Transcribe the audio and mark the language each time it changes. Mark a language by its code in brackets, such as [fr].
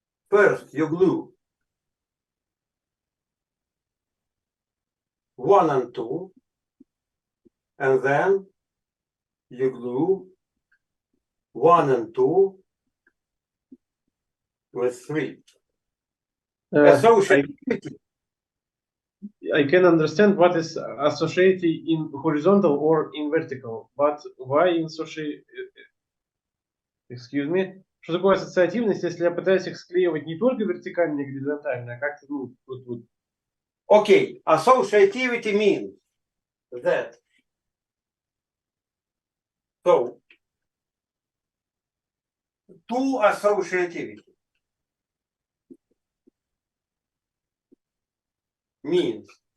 [en] First, you glue 1 and 2, and then you glue 1 and 2 with 3. Associativity. I can understand what is associated in horizontal or in vertical, but why in excuse me, [ru] что такое ассоциативность, если я пытаюсь их склеивать не только вертикально и горизонтально, а как-то, ну, вот. [en] Okay, associativity means that. So, to associativity means